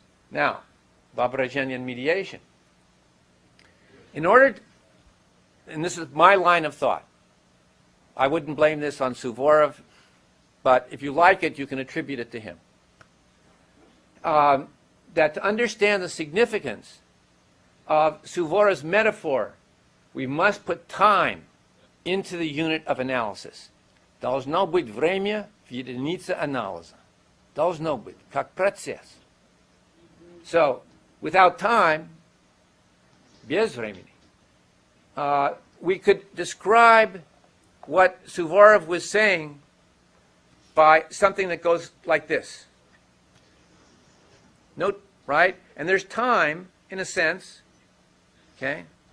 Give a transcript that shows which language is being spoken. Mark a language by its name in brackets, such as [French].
[English] Now, vabrazhenia and mediation. In order, and this is my line of thought, I wouldn't blame this on Suvorov, but if you like it, you can attribute it to him. That to understand the significance of Suvorov's metaphor, we must put time into the unit of analysis. [Russian] Должно быть время в единице анализа. Должно быть, как процесс. [English] So, without time, [Russian] без времени, [English] we could describe what Suvorov was saying by something that goes like this. Note, right? And there's time, in a sense, okay?